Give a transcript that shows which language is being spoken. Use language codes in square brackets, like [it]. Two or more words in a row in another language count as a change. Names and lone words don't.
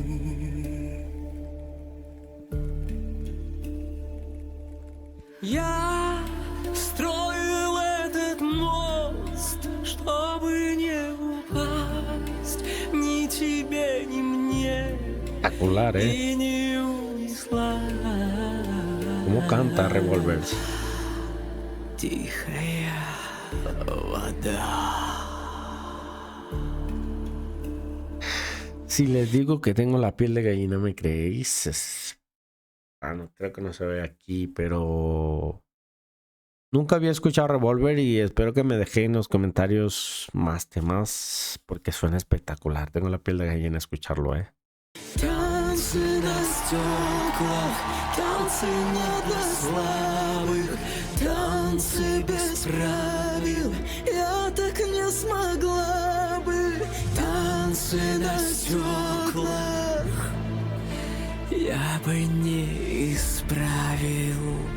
[ru] Я строил этот мост, чтобы не упасть ни тебе, ни мне, [es] Espectacular, [ru] и не унесла. [es] ¿Cómo canta Revolvers? [ru] Тихая вода. [es] Si les digo que tengo la piel de gallina, ¿me creéis? No, creo que no se ve aquí, pero nunca había escuchado Revolver y espero que me dejéis en los comentarios más temas porque suena espectacular. Tengo la piel de gallina a escucharlo, [ru] Танцы на стеклах, танцы не для слабых, танцы без правил, я так не смогла бы. Танцы на стеклах я бы не исправил.